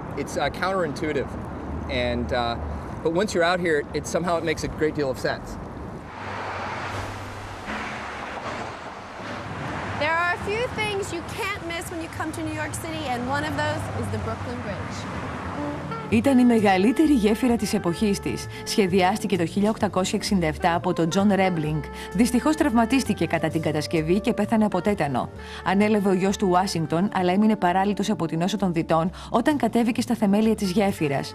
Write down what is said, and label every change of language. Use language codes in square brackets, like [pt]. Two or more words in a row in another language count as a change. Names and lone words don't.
[en] It's counterintuitive, and but once you're out here, somehow it makes a great deal of sense. There are a few things you can't miss when you come to New York City, and one of those is the Brooklyn Bridge. [el] Ήταν η μεγαλύτερη γέφυρα της εποχής της. Σχεδιάστηκε το 1867 από τον Τζον Ρέμπλινγκ. Δυστυχώς τραυματίστηκε κατά την κατασκευή και πέθανε από τέτανο. Ανέλαβε ο γιος του Ουάσιγκτον, αλλά έμεινε παράλυτος από την νόσο των δυτών όταν κατέβηκε στα θεμέλια της γέφυρας.